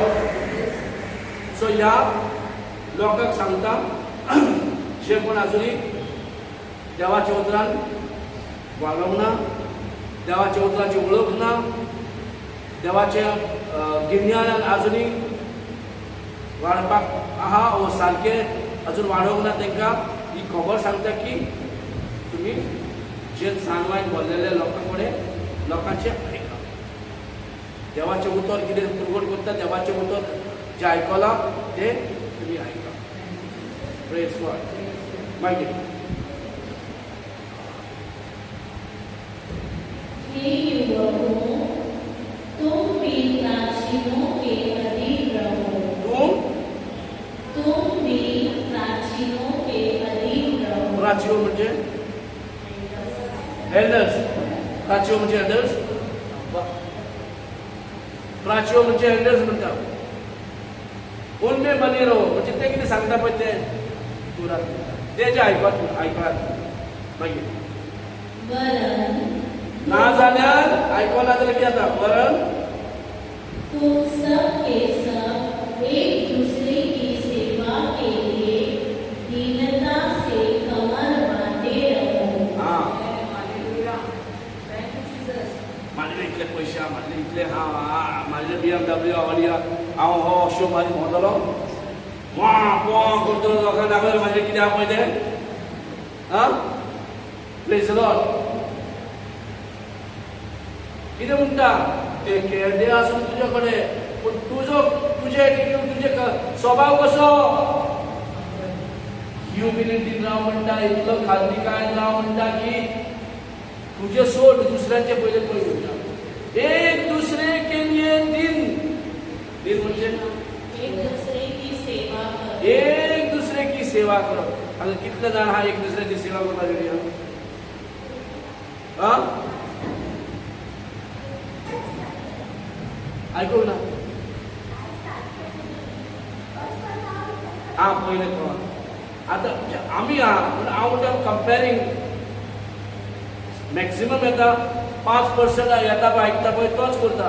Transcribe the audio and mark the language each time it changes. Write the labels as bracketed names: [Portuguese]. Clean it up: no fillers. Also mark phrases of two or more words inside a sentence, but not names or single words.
[Konkani] सो ह्या लोकांक सांगता जे कोण आजुनी देवाच्या उतरान वागोवंक ना, देवाच्या उतराची वळख ना, देवाच्या गिन्यान आजुनी वाडपाक आहा वो सारके अजून वाडोवंक ना, तांकां ही खबर सांगता की तुमी जे जानवान भरलेले लोकांचे आयका. देवाचें उतर कितें प्रगट करता, देवाचें उतर जें आयकलां तें तुमी आयका. [English] Praise God. मागीर [Hindi] हे युवकों, तुम भी प्राचीनों के अधीन रहो. तुम भी प्राचीनों के अधीन रहो. [Konkani] प्राचीन म्हणजे एल्डर्स. प्राचीन म्हणजे एल्डर्स. प्राचीन म्हणजे एल्डर्स म्हणटा. [Hindi] उनमे बनी रहो [Konkani] म्हणजे ते कितें सांगता पळय ते जे आयकात. मागीर वरन ना जाल्यार आयकना जाल्यार कितें जाता? [Hindi] वरन तुम सब के सब एक दूसरे की सेवा के लिए दीनता से कमर बांधे रहो. हां [English] Hallelujah. Thank you, Jesus. [Konkani] म्हाजे इतले पयशे आहा, म्हाजे इतले म्हाजे BMW ऑडी हांव हो शो मारी भोंवतलो, वा करतलो लोकांक दाखयलो म्हाजे कितें आहा पळय तें. [English] आं praise the Lord. [Konkani] कितें म्हणटा ते केडे आसून तुजे कडेन, पूण तुजे स्वभाव कसो? ह्युमिलिटीन राव म्हणटा, इतलो खालनिकायेन राव म्हणटा की तुजे सोड दुसऱ्यांचे पयले पळय म्हणटा. [Hindi] एक दूसरे के लिए दिन म्हणजे एक दूसरे की सेवा करो. एक दूसरे की सेवा करो. [Konkani] आता कितले जाण हा एक दुसऱ्याची सेवा करपाक हां आयकूंक ना. हां पयले कळ्ळां. आतां आमी आहा हांव म्हणटा [English] comparing maximum [Konkani] येता 5% येता पळय आयकता पळय तोच करता.